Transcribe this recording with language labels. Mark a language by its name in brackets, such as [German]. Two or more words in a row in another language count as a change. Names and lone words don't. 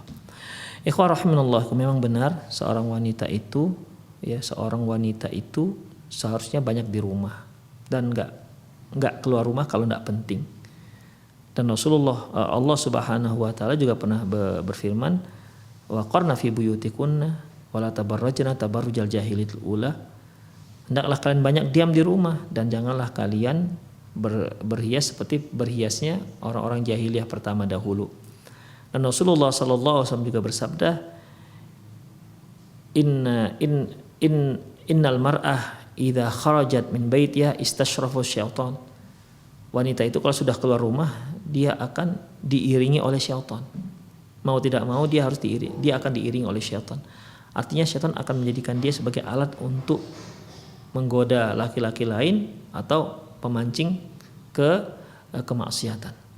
[Arabic] إخوة رحمنا الله, [Indonesian] memang benar seorang wanita itu seharusnya banyak di rumah dan nggak keluar rumah kalau nggak penting. Dan Allah [Arabic] سبحانه وتعالى [Indonesian] juga pernah berfirman, [Arabic] وقرن في بيوتكن ولا تبرجن تبرج الجاهلية الأولى. [Indonesian] Hendaklah kalian banyak diam di rumah dan janganlah kalian berhias seperti berhiasnya orang-orang jahiliyah pertama dahulu. Dan Rasulullah [Arabic] صلى الله عليه وسلم [Indonesian] juga bersabda, [Arabic] إن المرأة إذا خرجت من بيتها استشرفها الشيطان. [Indonesian] Wanita itu kalau sudah keluar rumah dia akan diiringi oleh syaitan. Mau tidak mau dia akan diiringi oleh syaitan. Artinya syaitan akan menjadikan dia sebagai alat untuk menggoda laki-laki lain atau pemancing ke kemaksiatan.